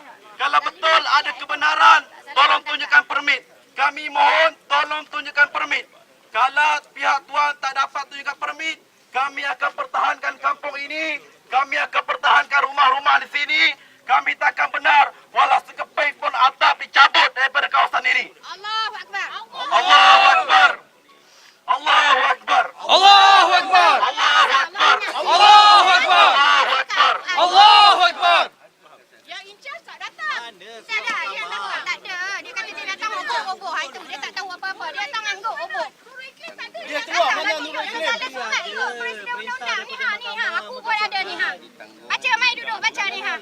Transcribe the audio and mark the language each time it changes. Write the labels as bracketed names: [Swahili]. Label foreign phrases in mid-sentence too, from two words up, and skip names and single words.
[Malay] Kalau betul ada kebenaran, tolong tunjukkan permit. Kami mohon tolong tunjukkan permit. Kalau pihak tuan tak dapat tunjukkan permit, kami akan pertahankan kampung ini, kami akan pertahankan rumah-rumah di sini. Kami takkan benar walau sekeping pun atap dicabut daripada kawasan ini. [Arabic] الله أكبر. الله أكبر. الله أكبر. الله أكبر. الله أكبر. الله أكبر. الله أكبر. الله أكبر. [Malay] Yang incas tak datang. Mana Tak ada, dia datang. Tak ada. Dia kata dia datang obok-obok. Ha, itu dia tak tahu apa-apa. Dia datang angguk obok. Dia keluar mana Nurul Islam? Ikut presiden undang-undang ni ha, ni ha. Aku pun ada ni ha. Baca, mai duduk baca ni ha.